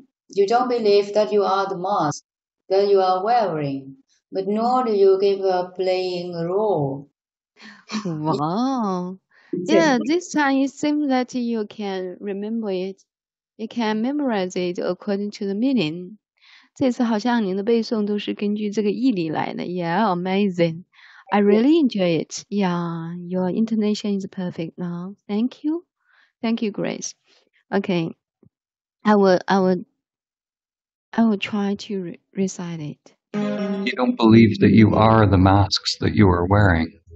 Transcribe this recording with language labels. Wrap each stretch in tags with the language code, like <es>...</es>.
<en>You don't believe that you are the mask that you are wearing, but nor do you give up playing a role. Wow. Yeah, this time it seems that you can remember it. You can memorize it according to the meaning.</en> <zh>这次好像您的背诵都是根据这个义理来的。</zh> <en>Yeah, amazing. I really enjoy it. Yeah, your intonation is perfect now. Thank you. Thank you, Grace. Okay. I will try to recite it. You don't believe that you are the masks that you are wearing.</en>